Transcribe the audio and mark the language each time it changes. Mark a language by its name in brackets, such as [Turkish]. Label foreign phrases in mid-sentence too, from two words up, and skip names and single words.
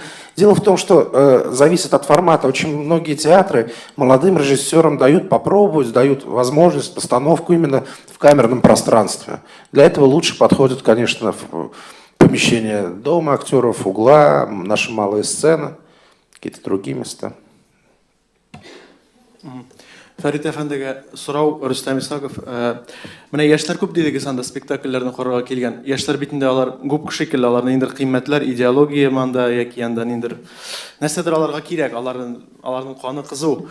[Russian] Дело в том, что зависит от формата. Очень многие театры молодым режиссерам дают попробовать, дают возможность, постановку именно в камерном пространстве. Для этого лучше подходит, конечно, помещение дома актеров, угла, наша малая сцена, какие-то другие места. [Tatar] Фәрит әфәндегә сорау Рөстәм Исхаков. Менә яшьләр күп дидегез анда спектакльләрне карарга килгән. Яшьләр битендә алар күп шикелле, аларның ниндидер кыйммәтләр, идеология манда яки анда ниндидер нәрсәдер аларга кирәк, аларның каны кызу.